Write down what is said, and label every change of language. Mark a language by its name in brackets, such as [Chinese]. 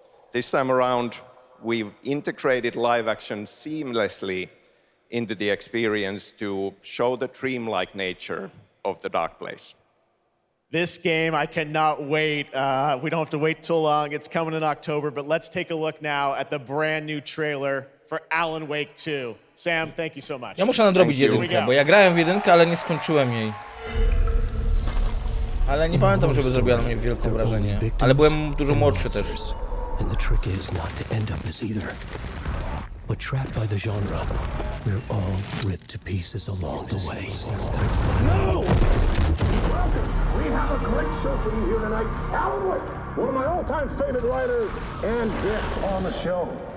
[English] This time around, we've integrated live action seamlessly into the experience to show the dreamlike nature of the dark place. This game, I cannot wait. We don't have to wait too long. It's coming in October, but let's take a look now at the brand new trailer for Alan Wake 2. Sam, thank you so much. [Polish] Ja muszę nadrobić jedynkę, bo ja grałem w jedynkę, ale nie skończyłem jej. Ale nie pamiętam, żeby zrobiła na mnie wielkie wrażenie. Ale byłem dużo młodszy też. [English] And the trick is not to end up as either. But trapped by the genre, we're all ripped to pieces along the way. No! Welcome! We have a great show for you here tonight. Alan Wake, one of my all-time favorite writers, and this on the show.